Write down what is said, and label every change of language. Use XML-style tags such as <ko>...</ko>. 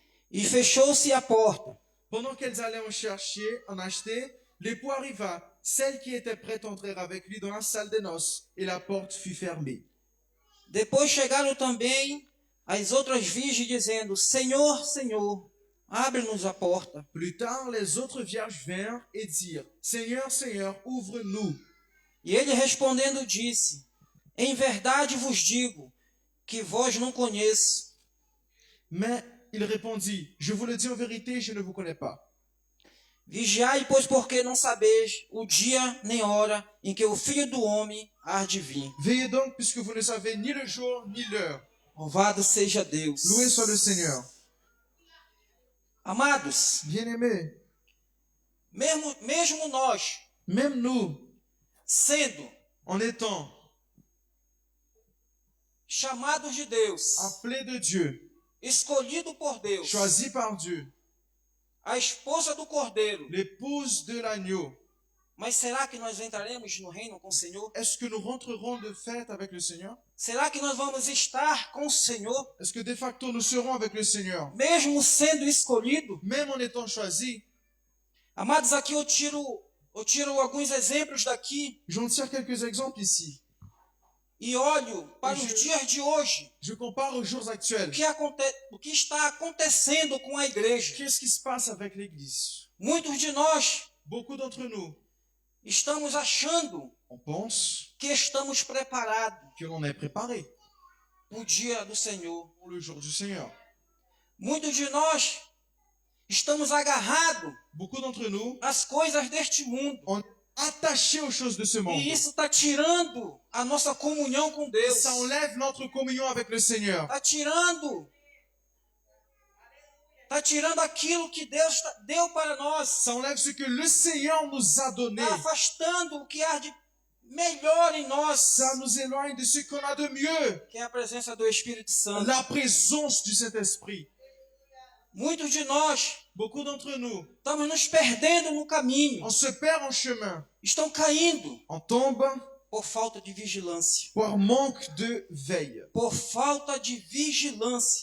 <pt>E fechou-se a porta.</pt> <fr>Pendant qu'elles allaient en chercher, en acheter, l'époux arriva. Celles qui étaient prêtes entrèrent avec lui dans la salle des noces, et la porte fut fermée.</fr> <pt>Depois chegaram também as outras virgens, dizendo: Senhor, Senhor, abre-nos a porta.</pt> <fr>Plus tard, les autres vierges vinrent et dirent, Seigneur, Seigneur, ouvre-nous.</fr> <pt>E ele respondendo disse: em verdade vos digo, que vós não conheço.</pt> <fr>Mais il répondit, je vous le dis en vérité, je ne vous connais pas.</fr> <pt>Vigiai, pois, porque não sabeis o dia nem hora em que o Filho do Homem há de vir.</pt> <fr>Veillez donc, puisque vous ne savez ni le jour ni l'heure.</fr> <pt>Louvado seja Deus.</pt> <fr>Loué soit le Seigneur.</fr> <pt>Amados,</pt> <fr>Bien-aimés,</fr> <pt>mesmo nós,</pt> <fr>même nous,</fr> <pt>sendo</pt> <fr>en étant</fr> <pt>chamados de Deus,</pt> <fr>appelés de Dieu,</fr> <pt>escolhidos por Deus,</pt> <fr>choisis par Dieu,</fr> <pt>a esposa do Cordeiro,</pt> <fr>l'épouse de l'agneau,</fr> <pt>mas será que nós entraremos no reino com o Senhor?</pt> <fr>est-ce que nous rentrerons de fait avec le Seigneur?</fr> <pt>Será que nós vamos estar com o Senhor,</pt> <fr>Est-ce que de facto nous serons avec le Seigneur?</fr> <pt>mesmo sendo escolhido?</pt> <fr>Même en étant choisis,</fr> <pt>Amados, aqui eu tiro alguns exemplos daqui</pt> <fr>j'en tire quelques exemples ici.</fr> <pt>e olho para os dias de hoje.</pt> <fr>Je compare aux jours actuels.</fr> <pt>O que está acontecendo com a igreja?</pt> <fr>Qu'est-ce qui se passe avec l'Église?</fr> <pt>Muitos de nós</pt> <fr>Beaucoup d'entre nous,</fr> <pt>estamos achando</pt> <fr>on pense</fr> <pt>que estamos preparados</pt> <fr>que l'on est préparé</fr> <pt>para o dia do Senhor.</pt> <fr>pour le jour du Seigneur.</fr> <pt>Muitos de nós estamos agarrados</pt> <fr>Beaucoup d'entre nous,</fr> <pt>às coisas deste mundo.</pt> <fr>on est attachés aux choses de ce monde.</fr> <pt>E isso está tirando a nossa comunhão com Deus.</pt> <fr>Ça enlève notre communion avec le Seigneur.</fr> <pt>Está tirando aquilo que Deus deu para nós.</pt> <fr>Ça enlève ce que le Seigneur nous a donné.</fr> <pt>Está afastando o que há de melhor em nós,</pt> <fr>Ça nous éloigne de ce qu'on a de mieux.</fr> <pt>que é a presença do Espírito Santo.</pt> <fr>La présence du Saint-Esprit.</fr> <pt>Muitos de nós</pt> <fr>Beaucoup d'entre nous,</fr> <pt>estamos nos perdendo no caminho.</pt> <fr>on se perd en chemin.</fr> <pt>Estão caindo</pt> <fr>On tombe</fr> <pt>por falta de vigilância.</pt> <fr>par manque de veille.</fr> <pt>Por falta de vigilância.</pt>